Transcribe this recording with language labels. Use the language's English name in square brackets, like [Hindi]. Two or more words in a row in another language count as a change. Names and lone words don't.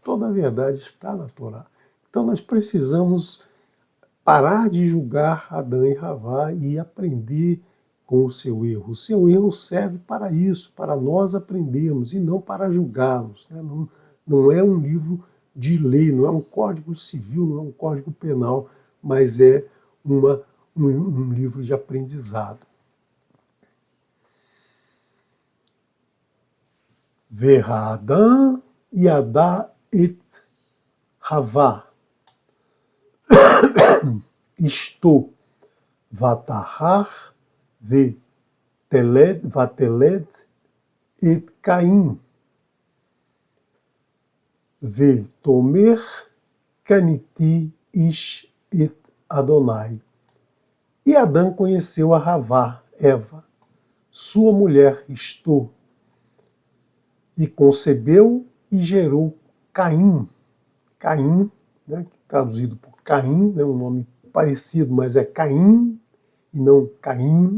[Portuguese] Toda a verdade está na Torá. Então nós precisamos parar de julgar Adão e Havá e aprender com o seu erro. O seu erro serve para isso, para nós aprendermos e não para julgá-los, né? Não é um livro de lei, não é um código civil, não é um código penal, mas é um livro de aprendizado. [Hebrew] והאדם ידע את חוה אשתו ותהר ותלד את קין ותאמר קניתי איש את אדני. [Portuguese] E Adão conheceu a Havá, Eva, sua mulher Isto, e concebeu e gerou Caim. Caim, né, traduzido por Caim, né, um nome parecido, mas é Caim e não Caim.